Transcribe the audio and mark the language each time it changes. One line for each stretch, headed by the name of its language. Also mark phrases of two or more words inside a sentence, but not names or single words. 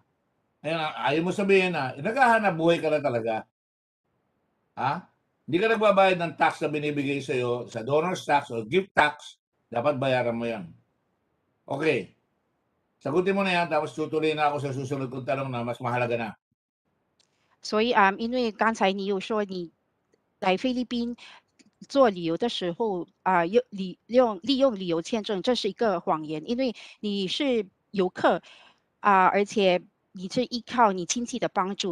Filipino: Ayun, ayaw mo sabihin na, naghahanap buhay ka na talaga. Ha? Hindi ka nagbabayad ng tax na binibigay sa'yo sa
English: donor's tax
Filipino: o
English: gift tax,
Filipino: dapat bayaran mo yan. Okay. Sagutin mo na yan, tapos tutuloy na ako sa susunod kong tanong na mas mahalaga na.
Chinese: 所以因为刚才你有说你来菲律宾做旅游的时候利用旅游签证，这是一个谎言，因为你是游客而且你是依靠你亲戚的帮助。